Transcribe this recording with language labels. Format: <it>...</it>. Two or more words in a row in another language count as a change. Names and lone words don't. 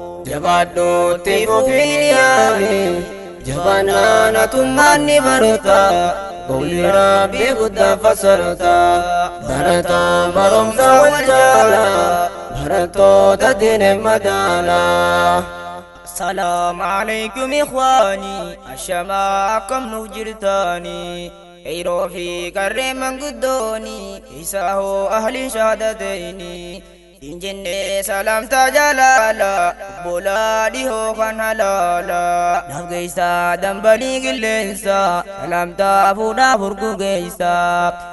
<om>Jabaadhuutti fufiin yaami, jabaannaanatummaan ni barata. Qawli Rabbii guddaa fasarta, barataan barumsa wal jaala, barattoota diinee madaala.</om> <ar>السلام عليكم إخواني، الشماء كم نجرتاني.</ar> <om>Eyroo fi qarree manguddooni, isa hoo</om> <ar>أهل الشهادتين.</ar> <om>Hin jenne salaamta jalaala, obbolaa dhihoo kan halaala. Naaf geessaa dambalii qilleensa, salaamta fuudhaa furguu geessaa.</om>